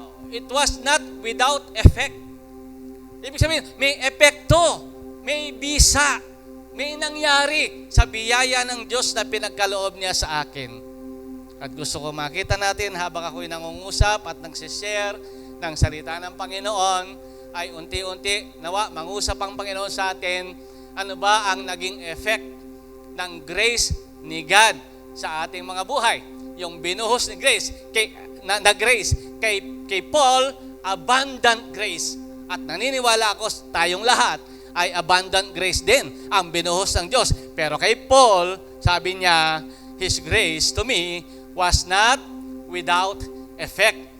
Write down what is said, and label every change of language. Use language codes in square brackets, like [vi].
[en] It was not without effect. [tl] Ibig sabihin, may epekto, may bisa, may nangyari sa biyaya ng Diyos na pinagkaloob niya sa akin. At gusto ko makita natin habang ako'y nangungusap at nagsishare ng salita ng Panginoon, ay unti-unti, nawa, mangusap ang Panginoon sa atin, ano ba ang naging effect ng grace ni God sa ating mga buhay. Yung binuhos ni grace, kay Paul, [en] abundant grace. [tl] At naniniwala ako tayong lahat ay abundant grace din ang binuhos ng Diyos. Pero kay Paul, sabi niya, [en] His grace to me was not without effect.